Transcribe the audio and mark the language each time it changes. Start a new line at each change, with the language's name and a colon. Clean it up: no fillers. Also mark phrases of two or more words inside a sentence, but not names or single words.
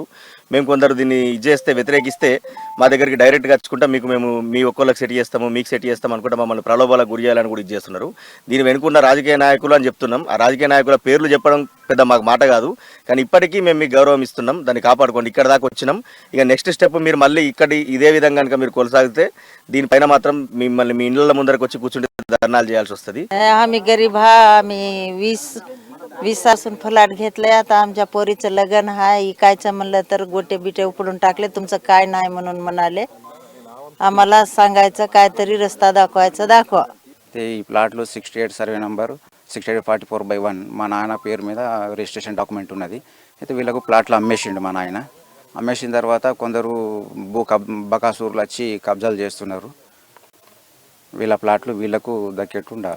Telugu: మేము కొందరు దీన్ని చేస్తే వ్యతిరేకిస్తే మా దగ్గరికి డైరెక్ట్గా వచ్చుకుంటా మేము మీ ఒక్కళ్ళకి సెట్ చేస్తాము, మీకు సెట్ చేస్తాం అనుకుంటా మమ్మల్ని ప్రలోభాలకు గురి చేయాలని కూడా ఇది చేస్తున్నారు. దీని వెనుకున్న రాజకీయ నాయకులు అని చెప్తున్నాం. ఆ రాజకీయ నాయకుల పేర్లు చెప్పడం పెద్ద మాకు మాట కాదు, కానీ ఇప్పటికీ మేము మీకు గౌరవం ఇస్తున్నాం. దాన్ని కాపాడుకోండి. ఇక్కడ దాకా వచ్చినాం. ఇక నెక్స్ట్ స్టెప్ మీరు మళ్ళీ ఇదే విధంగా కనుక మీరు కొనసాగితే దీనిపైన మాత్రం మిమ్మల్ని మీ ఇళ్ళ ముందరకు వచ్చి కూర్చుంటే ధర్నాలు చేయాల్సి वस्तुदी.
Marathi: आम्ही गरीब हा, आम्ही 20 तासून फ्लॅट घेतलाय. आता आमच्या पोरीचं लग्न आहे, इकायचं म्हणलं तर गोटे बिटे उपडून टाकले. तुमचं काय नाही म्हणून म्हणाले. आम्हाला सांगायचं काहीतरी रस्ता दाखवा.
Telugu: ते ఈ ప్లాట్లో 68 సర్వే నంబర్ 68/44/1 మా నాన్న పేరు మీద రిజిస్ట్రేషన్ డాక్యుమెంట్ ఉన్నది. అయితే వీళ్ళకు ప్లాట్లు అమ్మేసిండు మా నాయన. అమ్మేసిన తర్వాత కొందరు బకాసూర్లు వచ్చి కబ్జాలు చేస్తున్నారు. వీళ్ళ ప్లాట్లు వీళ్ళకు దక్కేట్టు ఉండాలి.